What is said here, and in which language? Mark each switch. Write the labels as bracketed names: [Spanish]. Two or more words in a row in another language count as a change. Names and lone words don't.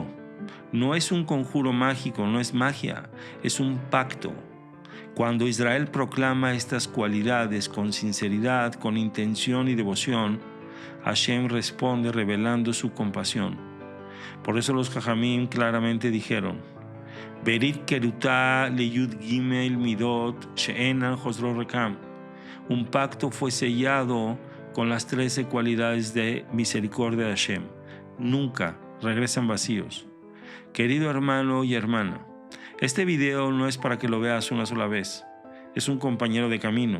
[Spanish] No es un conjuro mágico, no es magia, es un pacto. Cuando Israel proclama estas cualidades con sinceridad, con intención y devoción, Hashem responde revelando su compasión. Por eso los Jajamim claramente dijeron: [Hebrew] ברית כרותה ליוד גימל מדות שאינן חוזרות ריקם. [Spanish] Un pacto fue sellado con las 13 cualidades de misericordia de Hashem. Nunca regresan vacíos. Querido hermano y hermana, este video no es para que lo veas una sola vez. Es un compañero de camino.